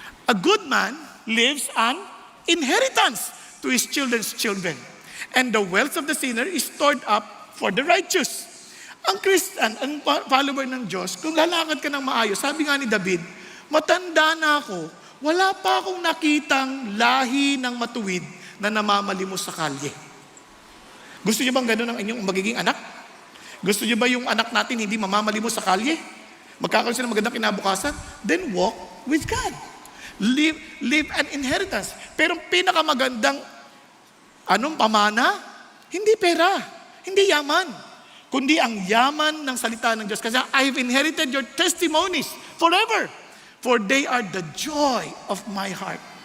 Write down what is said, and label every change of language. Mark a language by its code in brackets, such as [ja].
[en] A good man leaves an inheritance to his children's children. And the wealth of the sinner is stored up for the righteous. [tl] Ang Christian, ang follower ng Diyos, kung lalakad ka ng maayos, sabi nga ni David, matanda na ako, wala pa akong nakitang lahi ng matuwid na namamalimos sa kalye. Gusto niyo bang ganun ang inyong magiging anak? Gusto niyo ba yung anak natin hindi mamamalimos sa kalye? Magkakaroon sila ng magandang kinabukasan? [en] Then walk with God. Live an inheritance. [tl] Pero pinakamagandang pamana? Hindi pera, hindi yaman, kundi ang yaman ng salita ng Diyos. [en] Kasi I've inherited your testimonies forever, for they are the joy of my heart.